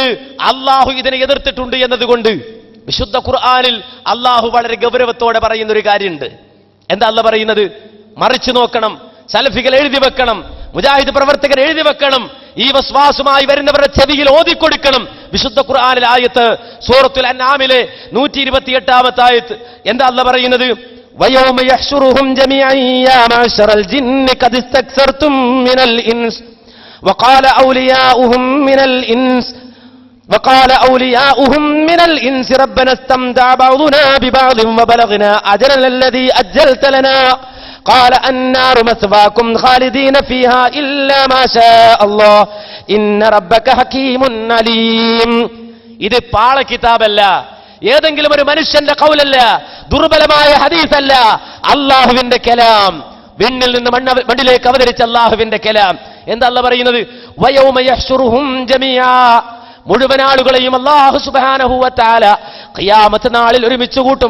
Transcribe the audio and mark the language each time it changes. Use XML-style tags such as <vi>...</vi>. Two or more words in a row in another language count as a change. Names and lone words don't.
<ml>അള്ളാഹു ഇതിനെ എതിർത്തിട്ടുണ്ട് എന്നതുകൊണ്ട്. വിശുദ്ധ ഖുർആനിൽ അള്ളാഹു വളരെ ഗൗരവത്തോടെ പറയുന്ന ഒരു കാര്യമുണ്ട്. എന്താ അള്ളാഹു പറയുന്നത്? മറിച്ചു നോക്കണം, സലഫികൾ എഴുതി വെക്കണം, മുജാഹിദ് പ്രവർത്തകർ എഴുതി വെക്കണം, ഈ വസ്വാസുമായി വരുന്നവരുടെ ചെവിയിൽ ഓതിക്കൊടുക്കണം. വിശുദ്ധ ഖുർആനിൽ ആയത്ത് സൂറത്തുൽ അൻആമിലെ 128-ാമത്തെ ആയത്ത് എന്താ അള്ളാഹു പറയുന്നത്?</ml> <ar>وَيَوْمَ يَحْشُرُهُمْ جَمِيعًا يَا مَعْشَرَ الْجِنِّ قَدِ اسْتَكْثَرْتُمْ مِنَ الْإِنسِ وقال أولياؤهم من الإنس ربنا استمتع بعضنا ببعض وبلغنا أجلنا الذي أجلت لنا قال النار مثواكم خالدين فيها إلا ما شاء الله إن ربك حكيم عليم.</ar> <ml>ഇത് പാള കിതാബല്ല, ഏതെങ്കിലും ഒരു മനുഷ്യന്റെ ഖൗലല്ല, ദുർബലമായ ഹദീസല്ല, അല്ലാഹുവിന്റെ കലാം, വിണ്ണിൽ നിന്ന് മണ്ണിലേക്ക് അവതരിച്ച അല്ലാഹുവിന്റെ കലാം. എന്താ അല്ലാഹു പറയുന്നത്?</ml> <ar>ويوم يحشرهم جميعا,</ar> <ml>മുഴുവൻ ആളുകളെയും അല്ലാഹു</ml> <ar>سبحانه وتعالى</ar> <ml>ഖിയാമത്ത് നാളിൽ ഒരുമിച്ച് കൂട്ടും.</ml>